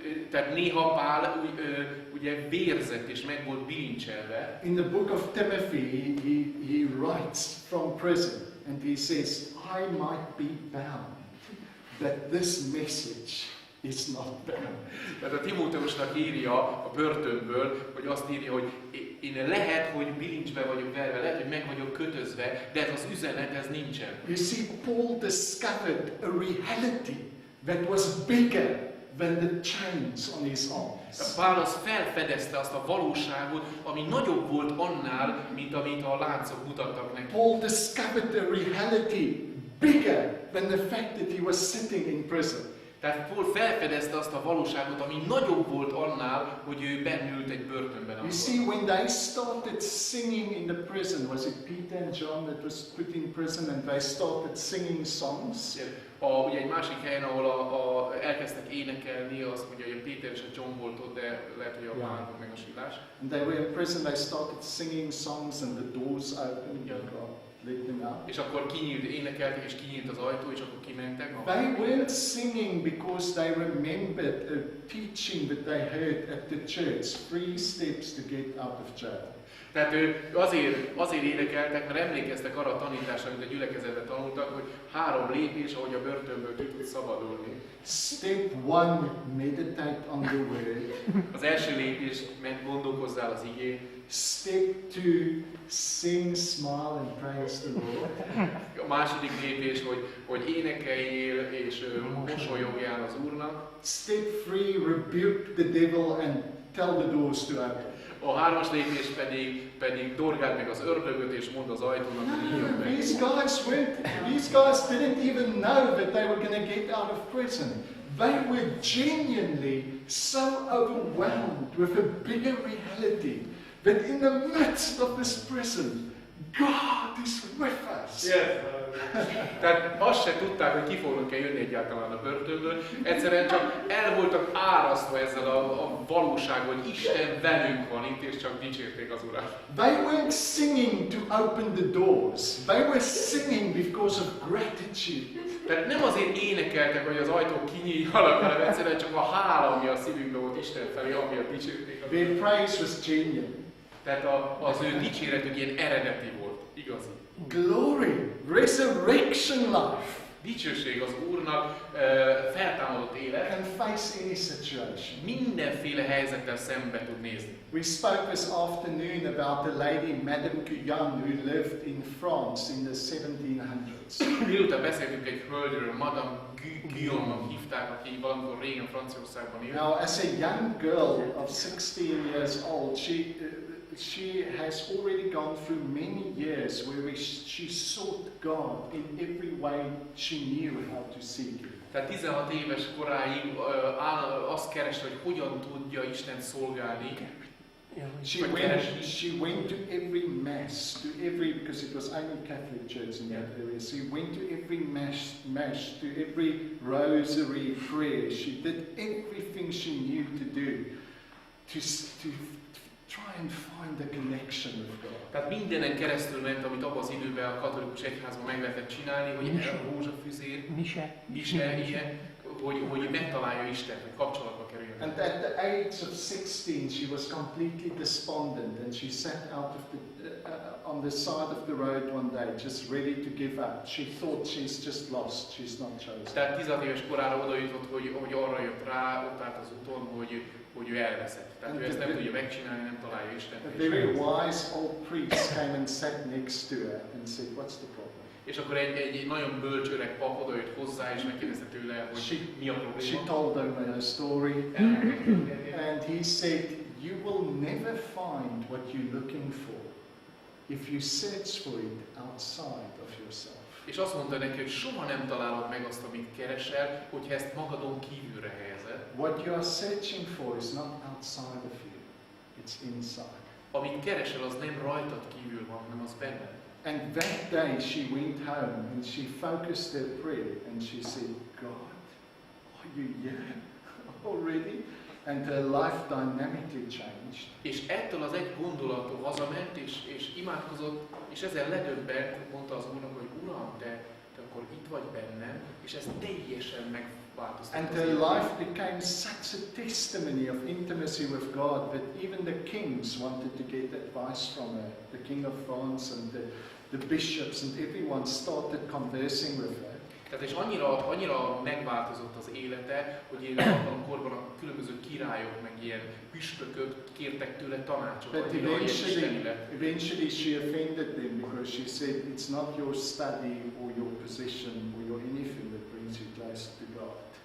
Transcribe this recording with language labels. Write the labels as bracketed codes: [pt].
[hu] Tehát néha Pál ugye vérzett és meg volt bilincselve. [en] In the book of Timothy, he writes from prison and he says, I might be bound, but this message is not bound. [hu] Tehát a Timóteusnak írja a börtönből, hogy azt írja, hogy én lehet, hogy bilincsbe vagyok verve, lehet, hogy meg vagyok kötözve, de ez az üzenet, ez nincsen. [en] You see, Paul discovered a reality that was bigger than the chains on his arms. [hu] Pál az felfedezte azt a valóságot, ami nagyobb volt annál, mint amit a láncok mutattak neki. [en] Paul discovered the reality bigger than the fact that he was sitting in prison. [hu] Tehát Paul felfedezte azt a valóságot, ami nagyobb volt annál, hogy ő bennült egy börtönben. [en] You see, when they started singing in the prison, was it Peter and John that was put in prison and they started singing songs? [hu] Ugye egy másik helyen, ahol elkezdtek énekelni, azt mondja, hogy a Péter és a John volt ott, de lehet, hogy a Pál volt meg a Silás. [en] And they were in prison, they started singing songs and the doors opened and God let them out. [hu] És akkor énekeltek, és kinyílt az ajtó, és akkor kimentek. [en] They weren't singing because they remembered a teaching that they heard at the church, 3 steps to get out of jail. [hu] Tehát ő azért énekeltek, mert emlékeztek arra a tanításra, amit a gyülekezetben tanultak, hogy 3 lépés, ahogy a börtönből ki tud szabadulni. [en] Step 1, meditate on the word. [hu] Az első lépés, gondolkozzál az igén. [en] Step 2, sing, smile and praise the Lord. [hu] A második lépés, hogy énekeljél és mosolyogjál az Úrnak. [en] Step 3, rebuke the devil and tell the doors to open. [hu] A 3-as lépés pedig dorgáld meg az ördögöt és mondd az ajtónak, hogy nyíljon meg. [en] These guys didn't even know that they were going to get out of prison. They were genuinely so overwhelmed with a bigger reality that in the midst of this prison, God is with us. Yes. [hu] Tehát azt se tudták, hogy ki fognak-e jönni egyáltalán a börtönből. Egyszerűen csak el voltak árasztva ezzel a valósággal, hogy Isten velünk van itt, és csak dicsérték az Urat. [en] They weren't singing to open the doors. They were singing because of gratitude. [hu] Tehát nem azért énekeltek, hogy az ajtók kinyíljanak, hanem egyszerűen csak a hála, ami a szívükben volt Isten felé, amiatt dicsérték. [en] Their praise was genuine. [hu] Tehát az ő dicséretük ilyen eredeti volt, igazi. [en] Glory, resurrection life. [hu] Dicsőség az Úrnak, feltámadott élet. [en] Can face any situation. [hu] Mindenféle helyzettel szembe tud nézni. [en] We spoke this afternoon about the lady Madame Guyon who lived in France in the 1700s. [hu] Délután beszéltünk egy hölgyről, Madame Guyon hívták, aki valamikor régen Franciaországban élt. [en] Now, as a young girl of 16 years old, she has already gone through many years where she sought God in every way she knew how to seek Him. [hu] Tehát 16 éves koráig azt kereste, hogy hogyan tudja Istent szolgálni. [en] She went to every mass, because it was only Catholic church in that area. She went to every mass, to every rosary prayer. She did everything she knew to do to try and find the connection with God. [hu] Tehát mindenen keresztül ment, amit abban az időben a katolikus egyházban meg lehetett csinálni, hogy a rózsafüzér, mise, ilyen, hogy megtalálja Istent, hogy kapcsolatba kerüljön. [en] And at the age of 16, she was completely despondent, and she sat out of on the side of the road one day, just ready to give up. She thought she's just lost, she's not chosen. [hu] Tehát 16 éves korára oda jutott, hogy arra jött rá, ott állt az úton, hogy ő elveszett. Tehát ő ezt nem tudja megcsinálni, nem találja Istent. [en] A very wise old priest came and sat next to her and said, "What's the problem?" [hu] És akkor egy nagyon bölcs öreg pap oda jött hozzá, és megkérdezte tőle, hogy mi a probléma. [en] She told him a story, and he said, "You will never find what you're looking for if you search for it outside of yourself." [hu] És azt mondta neki, hogy soha nem találod meg azt, amit keresel, hogyha ezt magadon kívülre helyezed. [en] What you are searching for is not outside of you, it's inside. [hu] Amit keresel, az nem rajtad kívül van, hanem az benned. [en] And that day she went home and she focused her prayer and she said, "God, are you here already?" And her life dynamically changed. [hu] És ettől az egy gondolattól hazament, és imádkozott, és ezzel ledöbbent, mondta az Úrnak, hogy Uram, te akkor itt vagy bennem, és ez teljesen megváltoztatta. [en] And her life became such a testimony of intimacy with God that even the kings wanted to get advice from her. The King of France and the bishops and everyone started conversing with her. [hu] Tehát és annyira megváltozott az élete, hogy abban a korban a különböző királyok, meg ilyen püspökök kértek tőle tanácsot. [en] But eventually she offended them because she said, "It's not your study or your position or your anything that brings you close to God.